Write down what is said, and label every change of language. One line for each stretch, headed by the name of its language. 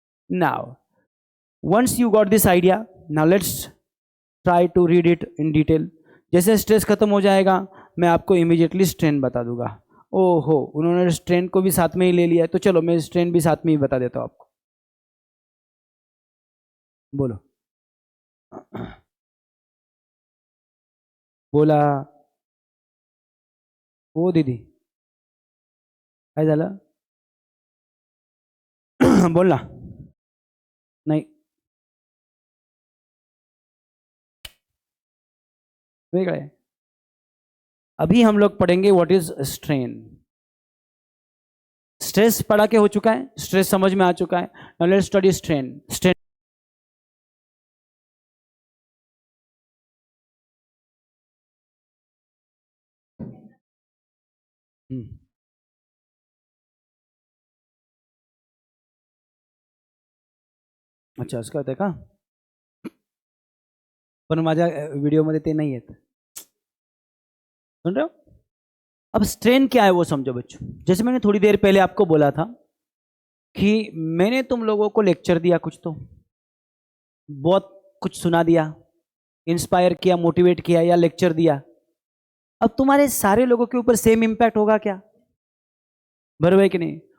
English: Now once you got this idea, now let's try to read it in detail.
Hindi: जैसे stress खत्म हो जाएगा मैं आपको इमीडिएटली स्ट्रेन बता दूंगा. ओहो, उन्होंने स्ट्रेन को भी साथ में ही ले लिया है, तो चलो मैं स्ट्रेन भी साथ में ही बता देता हूं आपको. बोलो बोला
Marathi: ओ दीदी, काय झालं?
Hindi: बोल ना. नहीं, वेगळं है. अभी हम लोग पढ़ेंगे
English: What is strain.
Hindi: स्ट्रेस पढ़ा के हो चुका है, स्ट्रेस समझ में आ चुका है.
English: Now let's study strain.
Marathi: Strain अच्छा असं कळतंय का? पण माझ्या व्हिडिओमध्ये ते नाही आहेत.
Hindi: सुन रहे हो? अब स्ट्रेन क्या है वो समझो बच्चों. जैसे मैंने थोड़ी देर पहले आपको बोला था कि मैंने तुम लोगों को लेक्चर दिया कुछ, तो बहुत कुछ सुना दिया, इंस्पायर किया, मोटिवेट किया या लेक्चर दिया, अब तुम्हारे सारे लोगों के ऊपर सेम इम्पैक्ट होगा क्या? बराबर कि नहीं?